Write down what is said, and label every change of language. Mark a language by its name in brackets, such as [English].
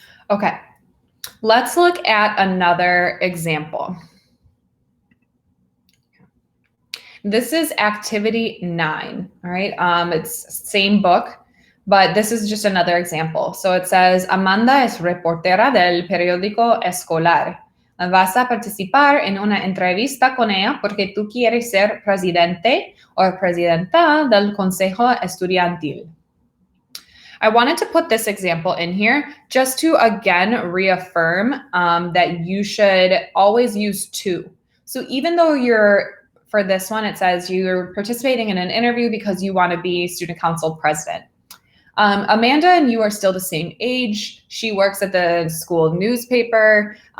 [English] Okay, let's look at another example. This is activity 9, all right? It's same book, but this is just another example. So it says, [Spanish] Amanda es reportera del periódico escolar. Vas a participar en una entrevista con ella porque tú quieres ser presidente o presidenta del consejo estudiantil. [English] I wanted to put this example in here just to, again, reaffirm that you should always use to. So even though for this one, it says you're participating in an interview because you want to be student council president. Amanda and you are still the same age. She works at the school newspaper.